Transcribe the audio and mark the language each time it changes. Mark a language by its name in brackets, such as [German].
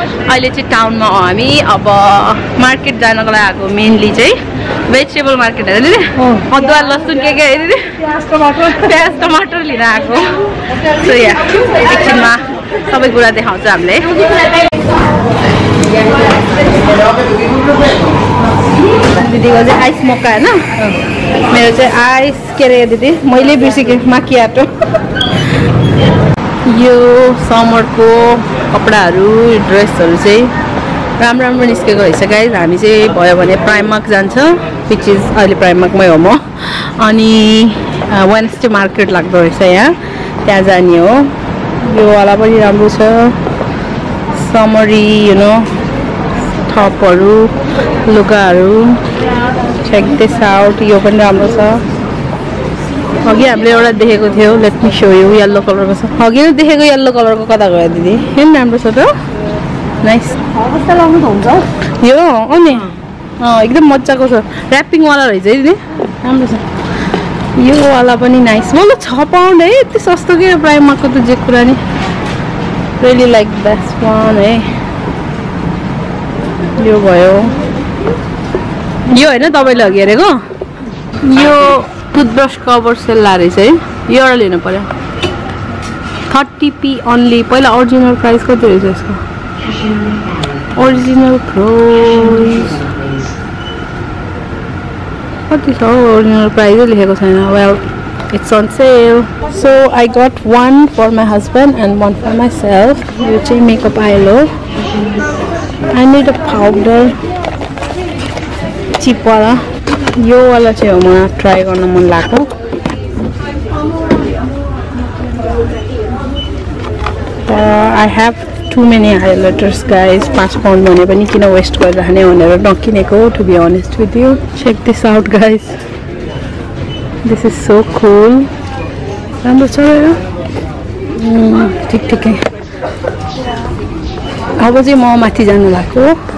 [Nepali] अहिले चाहिँ टाउनमा हो हामी. अब मार्केट जानको लागि आएको, मेनली चाहिँ भेजिटेबल मार्केट हो दिदी. अदुवा लसुन के दिदी, प्याज टमाटर लिन आएको. सो या एकछिनमा सबै कुरा देखाउँछ हामीले. दिदीको चाहिँ आइस मक्का होइन, मेरो चाहिँ आइस के अरे दिदी मैले बिर्सेँ माकियाटो. यो समरको कपडाहरू, ड्रेसहरू चाहिँ राम्रो राम्रो निस्केको रहेछ गाइज. हामी चाहिँ भयो भने प्राइमार्क जान्छ, [English] which is [Nepali] अहिले प्राइमार्कमै हो म. अनि वेडनेसडे मार्केट लाग्दो रहेछ यहाँ, त्यहाँ जाने हो. यो वाला पनि राम्रो छ, समरी यु नो टपहरू, लुगाहरू. [English] Check this out. [Nepali] यो पनि राम्रो छ. अघि हामीले एउटा देखेको थियो, [English] let me show you, [Nepali] yellow कलरको छ. अघि नै देखेको येल्लो कलरको कता गयो दिदी? हेर्नु राम्रो छ त, नाइस. कस्तो लाउनु हुन्छ यो? अनि एकदम मजाको छ, ऱ्यापिङवाला रहेछ है दिदी, राम्रो छ. यो वाला पनि नाइस. मतलब 6 पाउन्ड है, यति सस्तो के प्राइमार्कको त जे कुरा नि. [English] Really like this one है. [Nepali] यो भयो, यो होइन तपाईँले अघि हेरेको यो टुथब्रस कभर सेल रहेछ है. यो एउटा लिनु पर्यो, 30p ओन्ली. पहिला ओरिजिनल प्राइस कति रहेछ यसको? ओरिजिनल प्राइस कति छ? ओरिजिनल प्राइसै लेखेको छैन. [English] Well, it's on sale. So I got one for my husband and one for myself. [Nepali] यो चाहिँ मेकअप आयल हो. [English] I need a powder, [Nepali] चिपवाला. यो वाला चाहिँ हो, मलाई ट्राई गर्न मन लाग्यो. [English] I have too many highlighters guys. [Nepali] 5 pound भने पनि किन वेस्ट गरिरहने भनेर नकिनेको, [English] To be honest with you. Check this out guys. This is so cool. [Nepali] राम्रो छ र ठिक ठिकै. अब चाहिँ म माथि जानु लाग्यो.